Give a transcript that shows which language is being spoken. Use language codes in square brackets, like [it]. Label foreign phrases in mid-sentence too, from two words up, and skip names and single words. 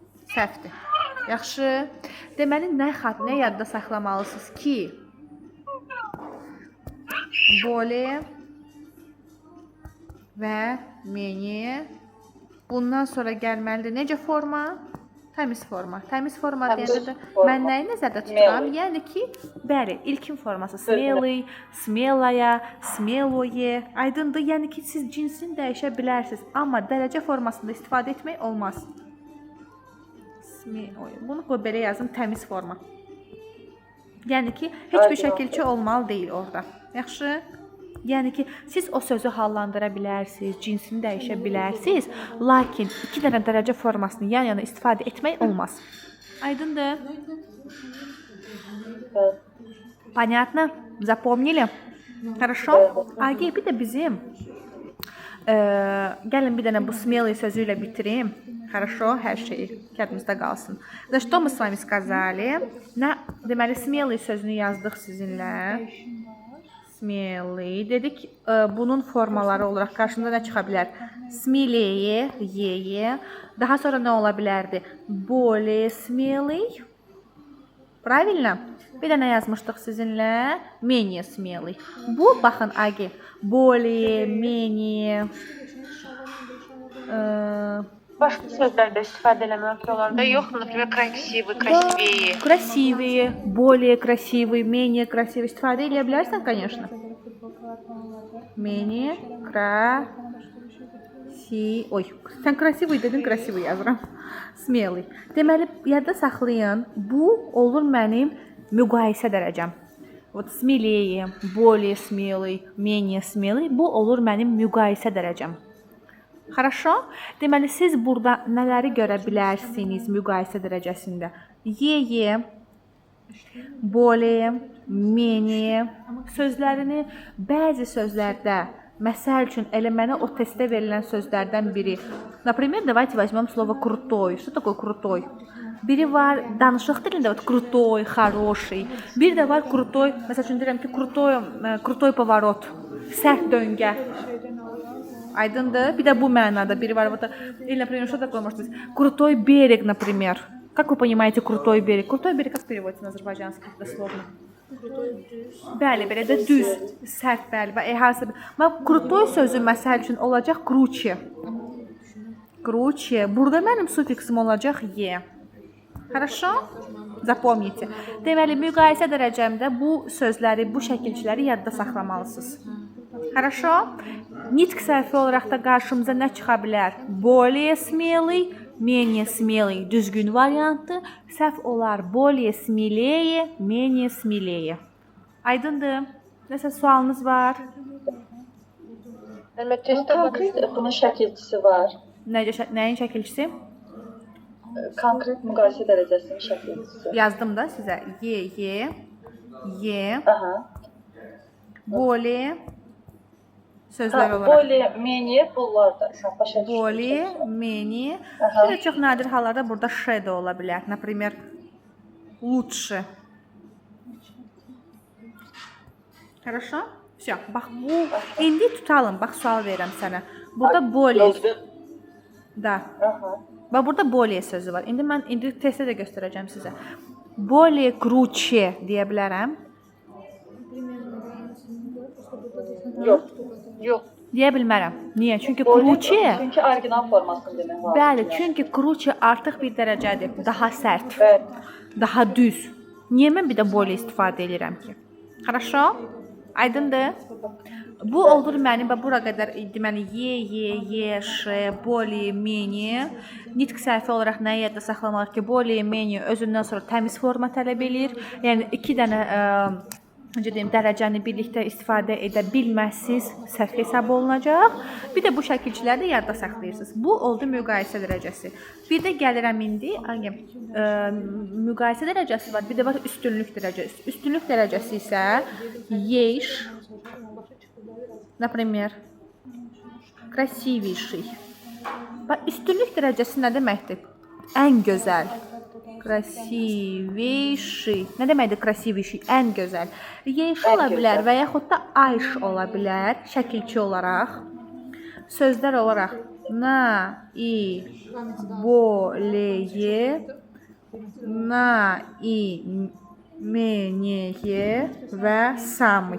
[az] Səhvdir. Yaxşı. Deməli nə yadda saxlamalısınız ki, более və menее. Bundan sonra gəlməlidir. Necə forma? Təmiz forma. Təmiz forma deyəndə də mən nəyi nəzərdə tuturam? Yəni ki, bəli, ilkin forması [ru] смелый, смелая, смелое. [az] Aydındır? Yəni ki, siz cinsini dəyişə bilərsiniz, amma dərəcə formasında istifadə etmək olmaz. Bunu qoy belə yazım, təmiz forma. Yəni ki, heç bir şəkilçi olmalı deyil orada. Yaxşı? Yəni ki, siz o sözü hallandıra bilərsiniz, cinsini dəyişə bilərsiniz, lakin iki dənə dərəcə formasını yan-yana istifadə etmək olmaz. Aydındır? [ru] Понятно? Запомнили? Хорошо? Agi, [az] bir də bizim gəlin bir dənə bu смелый sözü ilə bitirim. Хорошо, hər şey yadımızda qalsın. [ru] За что мы с вами сказали? [az] Deməli, смелый sözünü yazdıq sizinlə. Смелый dedik. Bunun formaları olaraq qarşımıza nə çıxa bilər? [ru] Смелее, ее. [az] Daha sonra nə ola bilərdi? [ru] Более смелый. Правильно? [az] Bir də nə yazmışdıq sizinlə? [ru] Менее смелый. [az] Bu, baxın, [ru] Agi. Более, менее. [az] Başqa sözlərdə istifadə eləmək olar da. Yox, [ru] например, красивый, красивее. Красивые, более красивый, менее красивый. [az] İstifadə edə bilərsən, [ru] конечно. Menее красивый. [az] Oy, sən красивый dedin, красивый yazıram. Смелый. Deməli, yadda saxlayın. Bu olur mənim müqayisə dərəcəm. [ru] Вот смелее, более смелый, менее смелый. [az] Bu olur mənim müqayisə dərəcəm. [ru] Хорошо? [az] Deməli, siz burada nələri görə bilərsiniz müqayisə dərəcəsində? [ru] Ее, более, menее [az] sözlərini bəzi sözlərdə, məsəl üçün, elə mənə o testdə verilən sözlərdən biri. [ru] Например, давайте возьмем слово крутой. Что такое крутой? [az] Biri var danışıq dilində, [ru] крутой, хороший. [az] Bir də var крутой, məsəl üçün deyirəm ki, [ru] крутой поворот, [az] sərt döngə. Aydındır? Bir də bu mənada biri var. [ru] Или, например, что такое может быть? Крутой берег, например. Как вы понимаете крутой берег? Крутой берег как переводится на азербайджанский дословно? [az] Bəli, belə də düz, sərt, bəli. Крутой sözü məsəl üçün olacaq круче. [ru] Круче. [az] Burada mənim sufiksim olacaq е. [ru] Хорошо? Запомните. [az] Deməli, müqayisə dərəcəmdə bu sözləri, bu şəkilçiləri yadda saxlamalısınız. [ru] Хорошо? [az] Nitq səhvi olaraq da qarşımıza nə çıxa bilər? [ru] Более смелый, менее смелый. [az] Düzgün variantı. Səhv olar [ru] более смелее, менее смелее. [az] Aydındır? Nəsə sualınız var? Konkret bunun şəkilçisi var. Nəyin şəkilçisi? Konkret müqayisə dərəcəsinin şəkilçisi. Yazdım da sizə. Ye. Aha. Более sözlər olaraq. [ru] Более, менее [az] bunlar da. Başa düşdüm. [ru] Более, менее. [az] Bir də çox nadir hallarda burada ş də ola bilər. [ru] Например, лучше. Хорошо? Всё. [az] Bax bu indi tutalım. Bax sual verirəm sənə. Burada более. [ru] Da. Aha. [az] Bax burada более sözü var. İndi testdə də göstərəcəm sizə. [ru] Более круче [az] deyə bilərəm. Yox. Deyə bilmərəm. Niyə? Çünki круче. Çünki orijinal formasını demək lazım. Bəli, çünki круче artıq bir dərəcədir. Daha sərt. Bəli. Daha düz. Niyə mən bir də более istifadə edirəm ki? Хорошо? Aydındır? Bu olur mənim və bura qədər deməli ye, ş, [ru] более, menее. [az] Nitq səhvi olaraq nəyi yadda saxlamaq ki, [ru] более, menее [az] özündən sonra təmiz forma tələb eləyir. Yəni iki dənə necə deyim, dərəcəni birlikdə istifadə edə bilməzsiniz, səhv hesab olunacaq. Bir də bu şəkilçiləri də yadda saxlayırsınız. Bu oldu müqayisə dərəcəsi. Bir də gəlirəm indi, müqayisə dərəcəsi var, bir də var üstünlük dərəcəsi. Üstünlük dərəcəsi isə [ru] есть, например, красивейший. [az] Üstünlük dərəcəsi nə deməkdir? Ən gözəl. Красивейший. Nə deməkdir красивейший? Ən gözəl. Yeş ola bilər və yaxud da ayş ola bilər şəkilçi olaraq. Sözlər olaraq na, i, [ru] более, наименее [az] və samый.